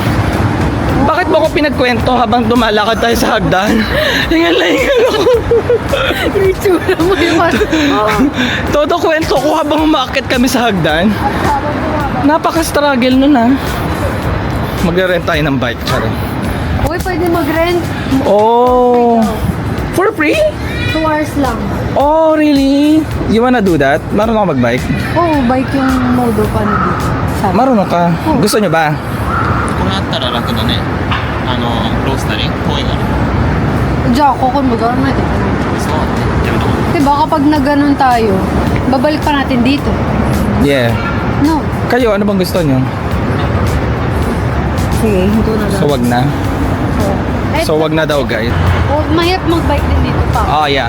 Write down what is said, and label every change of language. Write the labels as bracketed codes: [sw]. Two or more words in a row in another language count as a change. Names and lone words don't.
[tl] Bakit mo ko pinagkwento habang dumalakad tayo sa hagdan? Hingal ako. Yung itsura mo yung Todo kwento ko habang umakit kami sa hagdan. Napaka-struggle nun ha. Magre-rent tayo ng bike, sorry. Uy, pwede mag-rent. [en] Oh, for free? [tl] 2 hours lang. [en] Oh, really? You wanna do that? [tl] Marunong ka mag-bike? Oo, bike yung modo pa na dito. Sabi. Marunong ka? Gusto nyo ba? [ja] これあったら楽だね。ロースタリー遠いから。じゃあ、ここに戻らないといけない。 [tl] Diba kapag nagganon tayo, babalik pa natin dito. [en] Yeah. No. [tl] Kayo, ano bang gusto nyo? Sige, hinto na lang. So, wag na. So, wag na daw, guys. Mahirap mag-bike din dito pa. [en] Oh, yeah.